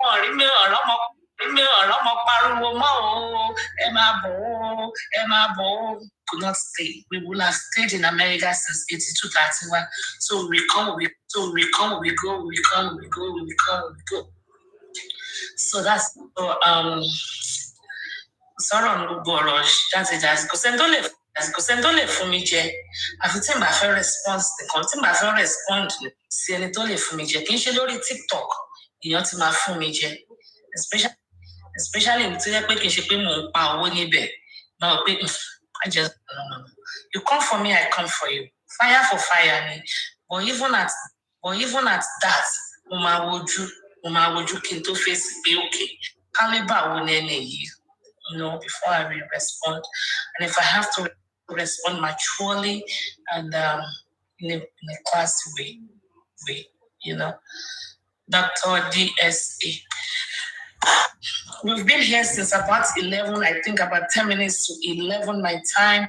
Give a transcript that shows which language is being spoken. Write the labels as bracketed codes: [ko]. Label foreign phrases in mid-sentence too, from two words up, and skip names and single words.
[en] Could not stay. We would have stayed in America since 82-31. So we come, we go. So that's sorry on [yo] gbogbo ọ̀rọ̀ jáde kò sẹ́ni tó lè fún mi jẹ àfi tí n bá fẹ́ respond sí ẹni tó lè fún mi jẹ kì í ṣe lórí TikTok èèyàn ti máa fún mi jẹ especially tó yẹ pé kì í ṣe pé mò ń pa owó níbẹ̀ náà pé [en] I just no. You come for me, I come for you. Fire for fire ni. But even at that, [yo] mo máa wojú kí n tó fèsì pé [en] okay caliber [yo] wo ni ẹni yìí. [en] Before I will respond. And if I have to respond maturely and in a classy way, Dr. DSA. We've been here since about 11, I think about 10 minutes to 11 my time.